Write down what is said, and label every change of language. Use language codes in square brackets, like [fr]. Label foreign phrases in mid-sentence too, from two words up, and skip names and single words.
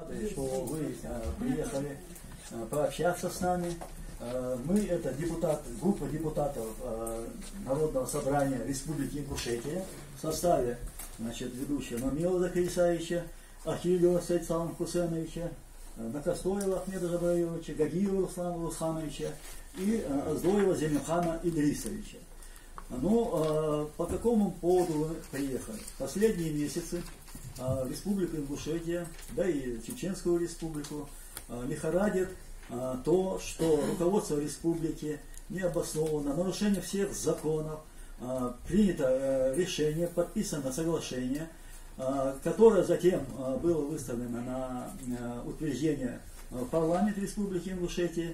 [ru] депутаты, что вы приехали пообщаться с нами. Мы это группа депутатов Народного собрания Республики Ингушетия в составе ведущего Мамила Закирия Исаевича, Ахилева Саида Салам Хусейновича, Накостоева Ахмеда Жабраиловича, Гагиева Руслана Русхановича и Аздоева Земельхана Идрисовича. Ну, по какому поводу вы приехали? Последние месяцы Республика Ингушетия, да и Чеченскую республику лихорадит то, что руководство республики необоснованно, нарушение всех законов, принято решение, подписано соглашение, которое затем было выставлено на утверждение в парламент Республики Ингушетия.